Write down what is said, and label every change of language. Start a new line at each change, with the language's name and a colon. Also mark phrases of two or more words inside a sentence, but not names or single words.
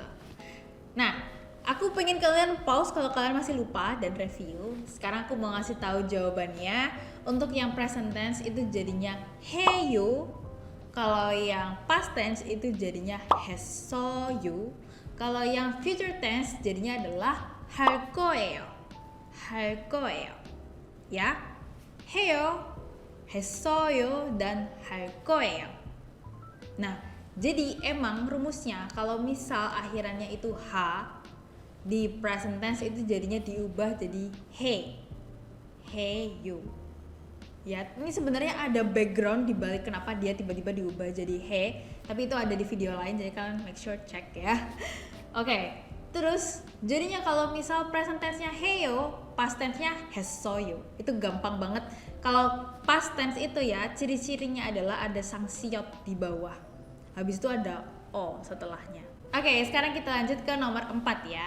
Indonesian: Nah, aku pengen kalian pause kalau kalian masih lupa dan review. Sekarang aku mau ngasih tahu jawabannya. Untuk yang
English: present tense
Indonesian: itu jadinya 해요. Kalau yang
English: past tense
Indonesian: itu jadinya 했어요. Kalau yang
English: future tense
Indonesian: jadinya adalah 할 거예요.
Korean: 할 거예요. Ya. 해요, 했어요, dan 할 거예요.
Indonesian: Nah, jadi emang rumusnya kalau misal akhirannya itu h, di
English: present tense
Indonesian: itu jadinya diubah jadi he. Heyo. Ya, ini sebenarnya ada background di balik kenapa dia tiba-tiba diubah jadi he, tapi itu ada di video lain, jadi kalian
English: make sure
Indonesian: cek ya. Oke, terus jadinya kalau misal
English: present tense-
Indonesian: nya heyo,
English: past tense-
Indonesian: nya 했어요. Itu gampang banget. Kalau
English: past tense
Indonesian: itu ya, ciri-cirinya adalah ada
Korean: 쌍 시옷
Indonesian: di bawah. Habis itu ada o setelahnya. Oke, sekarang kita lanjut ke nomor 4 ya.